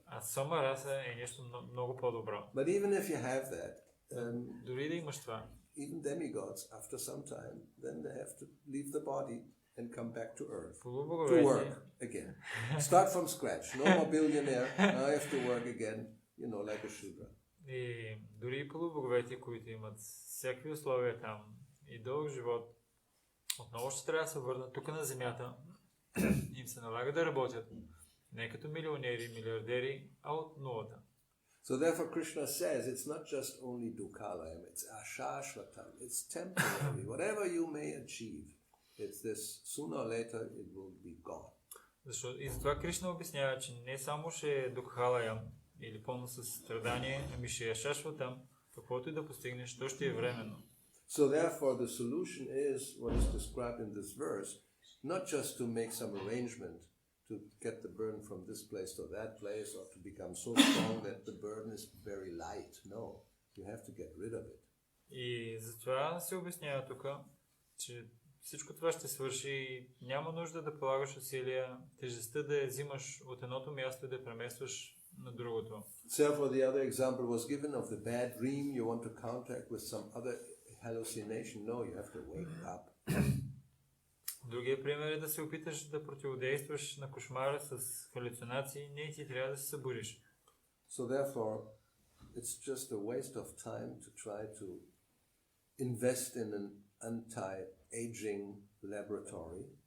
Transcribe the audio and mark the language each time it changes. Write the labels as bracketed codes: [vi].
[bg] А сома раса е нещо много по-добро. [en] But even if you have that, [bg] дори да имаш това, [en] even demigods, after some time, then they have to leave the body and come back to earth to work again. Start from scratch. No more billionaire. Now I have to work again, like a shudra. [bg] И дори полубоговете, които имат всякакви условия там и дълъг живот, отново ще трябва да се върнат тук на земята. Им се налага да работят не като милионери, милиардери, а от нулата. [en] So therefore Krishna says it's not just only dukkhalayam, it's ashashvatam, it's temporary. Whatever you may achieve, it's this, sooner or later it will be gone. [bg] И затова Кришна обяснява, че не само ще е дукхалаям или пълно със страдание, ами ще е ашашватам, каквото и да постигнеш, то ще е временно. [en] So therefore the solution is what is described in this verse, not just to make some arrangement to get the burden from this place to that place or to become so strong that the burden is very light. No, you have to get rid of it. [bg] И затова се обяснява тук, че всичко това ще свърши и няма нужда да полагаш усилия, тежестта да я взимаш от едното място и да преместваш на другото. [en] Therefore the other example was given of the bad dream you want to contact with some other hallucination. No, you have to wake up. [bg] Другия пример е да се опиташ да противодействаш на кошмара с халюцинации, не ти трябва да се събудиш. [en] So therefore, it's just a waste of time to try to invest in an anti-aging laboratory.